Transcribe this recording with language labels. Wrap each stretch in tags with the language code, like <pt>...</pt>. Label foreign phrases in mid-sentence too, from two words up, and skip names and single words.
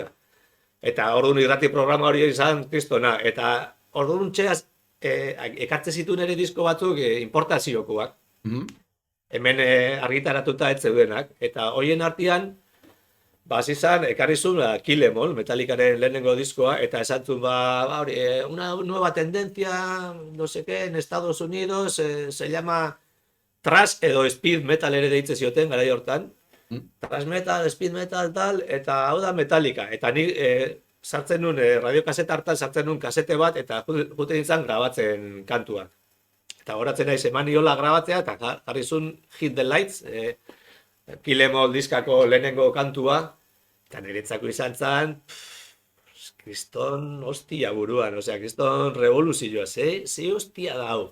<eu>Eta orduan irrati programa hori izan kristona, eta orduan txeaz, ekartze zituen ere disko batzuk importaziokoak. Hemen argitaratuta ez zeudenak, eta hoien artean, hasi izan, ekarri zuen Kill 'Em All, Metallicaren lehenengo diskoa, eta esan zuen,</eu> <es>una nueva tendencia, no sé qué, en Estados Unidos, se llama thrash</es> <eu>edo speed metal ere deitze zioten, garai hortan. Thrash metal, speed metal, tal, eta hau da Metallica. Eta ni sartzen nuen, radiokaseta hartan sartzen nuen kasete bat, eta jute nintzen grabatzen kantuak. Eta horatzen naiz eman niola grabatzea, eta jarri zuen Hit the Lights, Kilemol diskako lehenengo kantua, eta niretzako izan zen, kriston hostia buruan, osea, kriston revoluzioa, ze hostia da hau.</eu>